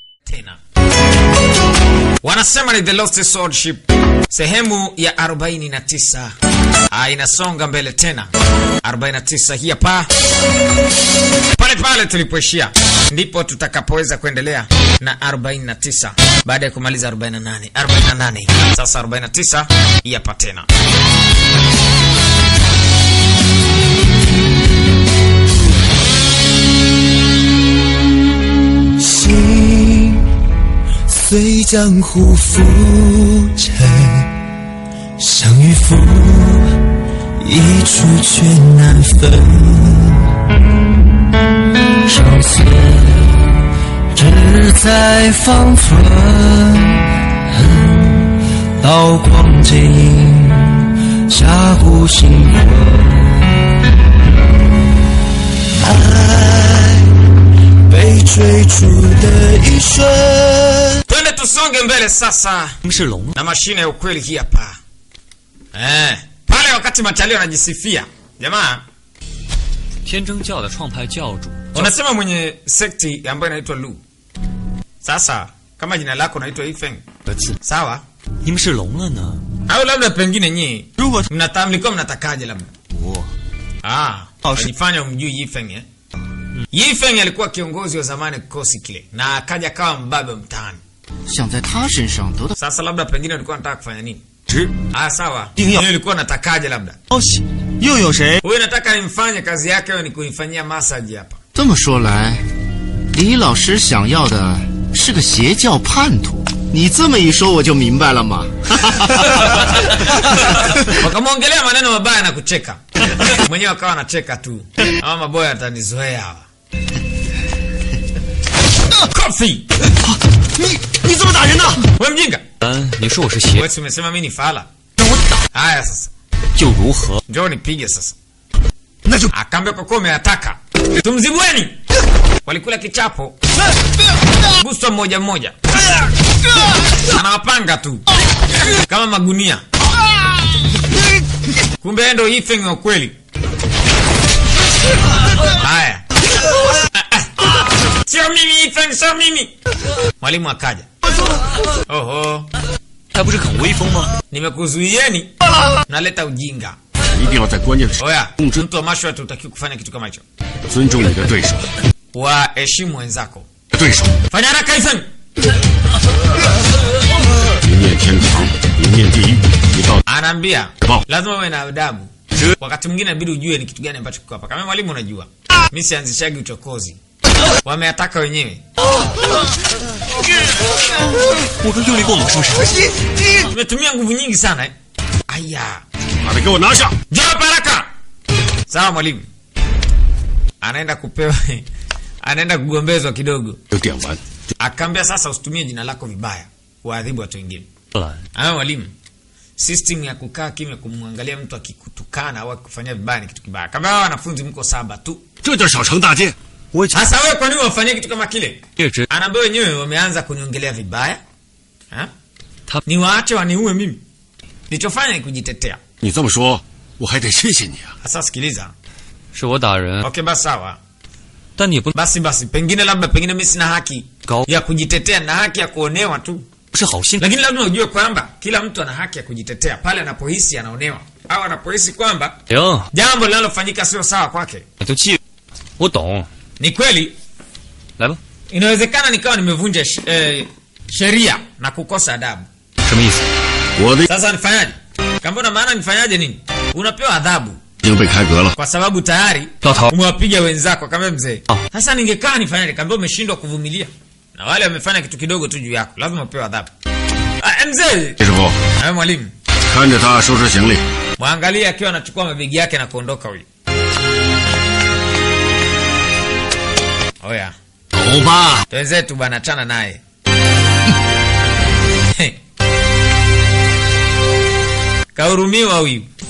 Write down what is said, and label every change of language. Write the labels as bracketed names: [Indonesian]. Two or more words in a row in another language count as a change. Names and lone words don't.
[Swahili] tena. Wanasema ni The Lost Swordship sehemu ya 49. Inasonga mbele tena. 49 hii hapa. Pale tulipoishia ndipo tutakapoweza kuendelea na 49 baada ya kumaliza 48. Sasa 49 hii hapa tena. [Chinese] 心随江湖浮沉，生与负一处却难分。生死只在方寸，刀光剑影下骨心魂。爱被追逐的一瞬。 [Swahili] Twende tusonge mbele sasa. Na mashine ya ukweli hii hapa. Pale wakati Matalio anajisifia. Jamaa, [Chinese] Tianzheng Jiao 的创派教主 [Swahili] unasema mwenye sekti ambayo inaitwa Lu. Sasa kama jina lako naitwa Yifeng. Sawa? [Chinese] 你们是聋了呢？ [Swahili] Au labda pengine nyinyi [Chinese] 如果 [Swahili] mlikuwa mnatakaje labda? [Chinese] 我 [Swahili] Alifanya umjui Yifeng eh? Yifeng alikuwa kiongozi wa zamani kikosi kile na akaja kawa mbabe mtaani. [Chinese] 想在他身上得到 [Swahili] Sasa labda pengine ulikuwa unataka kufanya nini? [Chinese] 只 [Swahili] Sawa. Wewe ulikuwa unatakaje labda? [Chinese] 消息，又有谁？ [Swahili] Wewe nataka nimfanye kazi yake wewe ni kunifanyia massage hapa. [Chinese] 这么说来，李老师想要的是个邪教叛徒。你这么一说，我就明白了嘛。 [Swahili] Wakamwongelea maneno mabaya na kucheka. Mwenyewe akawa anacheka tu. Hawa maboya atanizoea hawa. Kofi! [Chinese] 你怎么打人呢？ [Swahili] Wewe mjinga? [Chinese] 你说我是邪， [Swahili] Wewe umesema mimi ni fala. [Chinese] 让我打 [Swahili] Haya sasa. [Chinese] 又如何？ [Swahili] Njoo nipige sasa. [Chinese] 那就 [Swahili] Akaambia kwa kuwa umeataka. Tumzibweni. Walikula kichapo. Busto mmoja mmoja. Anawapanga tu. Kama magunia. Kumbe ndo Yifeng wa kweli. Haya. Sio mimi Yifeng, sio mimi. Mwalimu akaja. Oho. [Chinese] 他不是很威风吗？ [Swahili] Nimekuzuieni. Naleta ujinga. [Chinese] 一定要在关键的时候 [Swahili] Oya, mtu wa mashua tutaki kufanya kitu kama hicho. [Chinese] 尊重你的对手。 [Swahili] Waheshimu wenzako. [Chinese] 对手， [Swahili] Fanya haraka Yifeng. [Chinese] 一念天堂，一念地狱，你到 [Swahili] Anaambia Wow. lazima uwe na adabu. Wakati mwingine inabidi ujue ni kitu gani ambacho kiko hapa. Kama mwalimu unajua. Mimi sianzishagi uchokozi. Wameataka wenyewe. [Chinese] 我说用力过猛是不是？ [Swahili] Umetumia nguvu nyingi sana eh. Aya. [Chinese] 把他给我拿下！ [Swahili] Njoo baraka. Sawa mwalimu. Anaenda kupewa anaenda kugombezwa kidogo. [Chinese] 就点完。 [Swahili] Akaambia sasa usitumie jina lako vibaya. Waadhibu watu wengine. [Chinese] 后来 [Swahili] Mwalimu. System ya kukaa kimya kumwangalia mtu akikutukana au akikufanyia vibaya ni kitu kibaya. Kama hao wanafunzi mko 7 tu. [Chinese] 这叫小惩大戒。我 [Swahili] Sasa wewe kwa nini wafanyie kitu kama kile? [Chinese] 一直 [Swahili] Anaambia wenyewe wameanza kuniongelea vibaya. Ha? Ta- Ni waache waniue mimi. Nilichofanya ni kujitetea. [Chinese] 你这么说，我还得谢谢你啊。 [Swahili] Sasa sikiliza. [Chinese] 是我打人， [Swahili] Okay basi sawa. [Chinese] 但你不 [Swahili] Basi pengine mimi sina haki Go. ya kujitetea na haki ya kuonewa tu. [Chinese] 是好心。 [Swahili] Lakini lazima ujue kwamba kila mtu ana haki ya kujitetea pale anapohisi anaonewa au anapohisi kwamba [Chinese] 行， [Swahili] jambo linalofanyika sio sawa kwake. [Chinese] 那就记，我懂。 [Swahili] Ni kweli [Chinese] 来吧， [Swahili] inawezekana nikawa nimevunja sheria na kukosa adabu. [Chinese] 什么意思？我的 [Swahili] Sasa nifanyaje? Kambona maana nifanyaje nini? Unapewa adhabu [Chinese] 已经被开革了。 [Swahili] kwa sababu tayari Tata. umewapiga wenzako kama mzee. Ah. Sasa ningekaa nifanyaje? Kambona umeshindwa kuvumilia. Na wale wamefanya kitu kidogo tu juu yako. Lazima upewe adhabu. Mzee. [Chinese] 师傅， [Swahili] Hayo mwalimu. [Chinese] 看着他收拾行李。 [Swahili] Mwangalie akiwa anachukua mabegi yake na kuondoka huyu. Oya. [Chinese] 走吧。 [Swahili] Wenzetu bana chana naye. Kahurumiwa huyu.